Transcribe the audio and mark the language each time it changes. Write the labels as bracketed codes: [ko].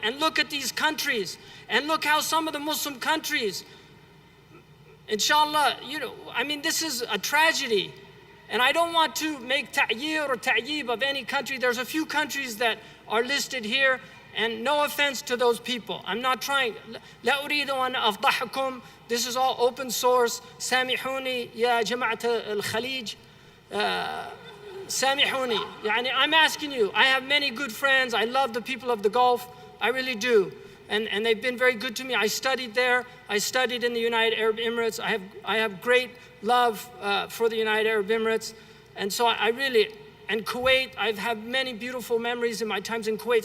[en] And look at these countries, and look how some of the Muslim countries, inshallah, this is a tragedy. And I don't want to make ta'yir or ta'yib of any country. There's a few countries that are listed here, and no offense to those people. I'm not trying. [ar] لا أريد أن أفضحكم. [en] This is all open source. [ar] سامحوني يا جماعة الخليج. سامحوني. [en] I'm asking you. I have many good friends. I love the people of the Gulf. I really do. And they've been very good to me. I studied there. I studied in the United Arab Emirates. I have great love for the United Arab Emirates. And so and Kuwait, I've had many beautiful memories in my times in Kuwait.